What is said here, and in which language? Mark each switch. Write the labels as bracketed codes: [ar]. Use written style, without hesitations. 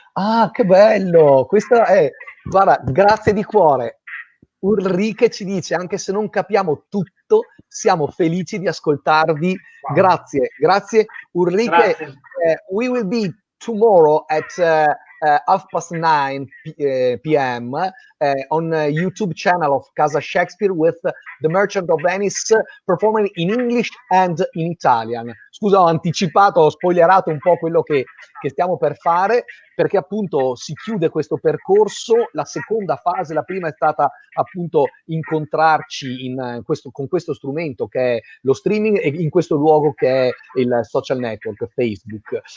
[it] Ah, che bello! Questa è, guarda, grazie di cuore. Ulrike ci dice, anche se non capiamo tutto, siamo felici di ascoltarvi. Wow. Grazie Ulrike. Grazie. [en] We will be tomorrow at 9:30 p.m. On YouTube channel of Casa Shakespeare with The Merchant of Venice performing in English and in Italian. [it] Scusa, ho anticipato, ho spoilerato un po' quello che stiamo per fare, perché appunto si chiude questo percorso. La seconda fase, la prima è stata appunto incontrarci con questo strumento che è lo streaming e in questo luogo che è il social network Facebook.